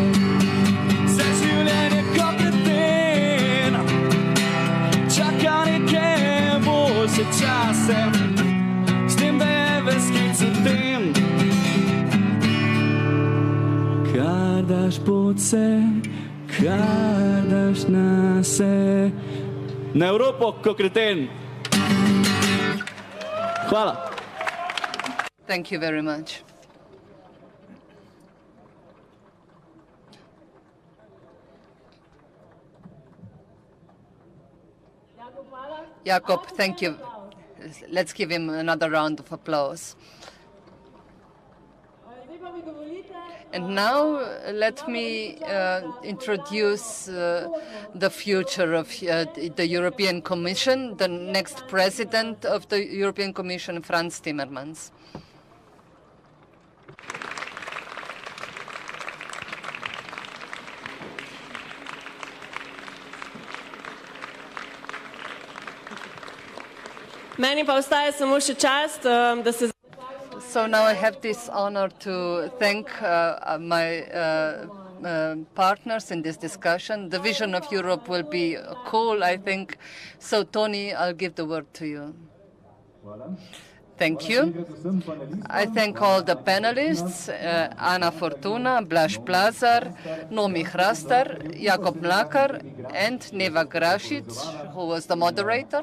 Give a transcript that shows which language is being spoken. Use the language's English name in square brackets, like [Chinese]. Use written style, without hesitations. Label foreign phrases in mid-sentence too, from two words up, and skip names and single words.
[Slovenian] Vse življenje ko kreten, čakal neke boljše čase, s tem, da je ves klic v tem, kar daš podse, kar daš nase. Na Evropo, ko kreten. Hvala. [English] Thank you very much. Jakob, thank you. Let's give him another round of applause. And now let me introduce the future of the European Commission, the next president of the European Commission, Franz Timmermans. [Slovenian] Meni pa ostaje samo še čast, da se... [English] So now I have this honor to thank my partners in this discussion. The vision of Europe will be cool, I think. So, Tony, I'll give the word to you. Thank you. I thank all the panelists, Ana Fortuna, Blaž Plazar, Nomi Hrastar, Jakob Mlakar, and Neva Grašić, who was the moderator.